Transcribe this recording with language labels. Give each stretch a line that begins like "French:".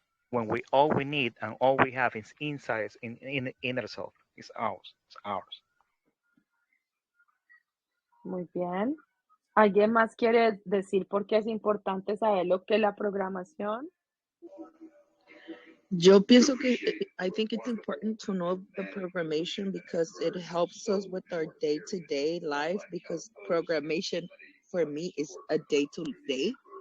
English: When we all we need and all we have is inside in inner self. It's ours. It's ours.
Spanish: Muy bien. ¿Alguien más quiere decir por qué es importante saber lo que es la programación? Yo pienso que
English: I think it's important to know the programmation because it helps us with our day-to-day life because programmation for me is a day-to-day.